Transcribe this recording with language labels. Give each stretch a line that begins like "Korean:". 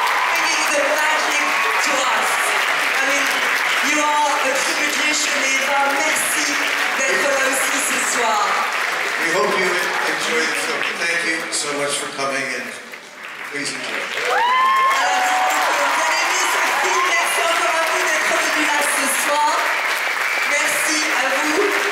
English: Bringing the magic to us. I mean, you are a true magician, Eva.
French: Merci d'être là aussi ce soir.
English: We hope you enjoyed the film. Thank you so much for coming, and please enjoy.
French: Alors, j'espère que vous avez aimé ce film. Merci encore à vous d'être venus là ce soir. Merci à vous.